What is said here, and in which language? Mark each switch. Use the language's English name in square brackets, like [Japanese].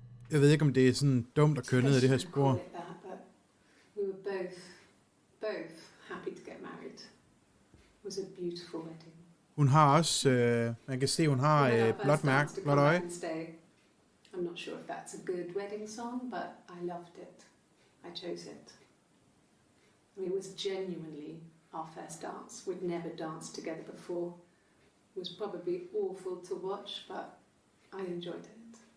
[Danish] Jeg ved ikke, om det er sådan dumt at køre ned ad det her spor. [English] We were both happy to get married. It was a beautiful wedding. [Danish] Hun har også, man kan se, hun har blåt mærke, blåt øje. [English] I'm not sure if that's a good wedding song, but I loved it. I chose it. I mean, it was genuinely our first dance. We'd never danced together before. It was probably awful to watch, but I enjoyed it.